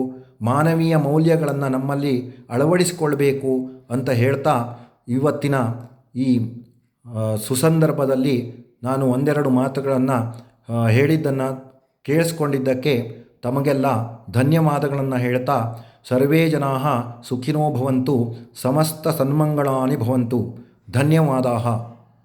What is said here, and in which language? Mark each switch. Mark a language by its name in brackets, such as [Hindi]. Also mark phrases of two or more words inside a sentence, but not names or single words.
[Kannada] ಮಾನವೀಯ ಮೌಲ್ಯಗಳನ್ನು ನಮ್ಮಲ್ಲಿ ಅಳವಡಿಸಿಕೊಳ್ಬೇಕು ಅಂತ ಹೇಳ್ತಾ, ಇವತ್ತಿನ ಈ ಸುಸಂದರ್ಭದಲ್ಲಿ ನಾನು ಒಂದೆರಡು ಮಾತುಗಳನ್ನು ಹೇಳಿದ್ದನ್ನು ಕೇಳಿಸ್ಕೊಂಡಿದ್ದಕ್ಕೆ ತಮಗೆಲ್ಲ ಧನ್ಯವಾದಗಳನ್ನು ಹೇಳ್ತಾ, [Sanskrit] ಸರ್ವೇ ಜನಾಃ ಸುಖಿನೋ ಭವಂತು, ಸಮಸ್ತ ಸನ್ಮಂಗಳಾನಿ ಭವಂತು. ಧನ್ಯವಾದಾः.